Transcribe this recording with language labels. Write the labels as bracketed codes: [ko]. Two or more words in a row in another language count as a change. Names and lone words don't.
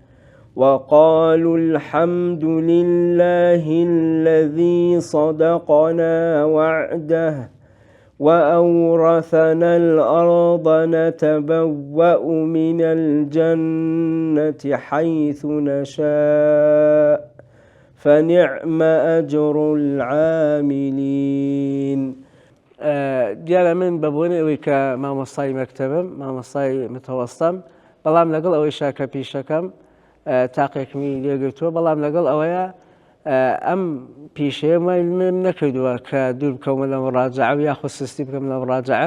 [ar] وقالوا الحمد لله الذي صدقنا وعده وأورثنا الأرض نتبوأ من الجنة حيث نشاء فنعم أجر العاملين. [ckb] دیارە من بەبوونی ئەوەی کە مامۆستای مەکتەبم، مامۆستای متەوەستەم، بەڵام لەگەڵ ئەوەی شاکە پیشەکەم تاقێکمی لێگرتووە، بەڵام لەگەڵ ئەوەیە ئەم پیشەیە من نەکردووە کە دوور بکەمە لە مڕاجعە و یاخود سستی بکەم لە مڕاجعە.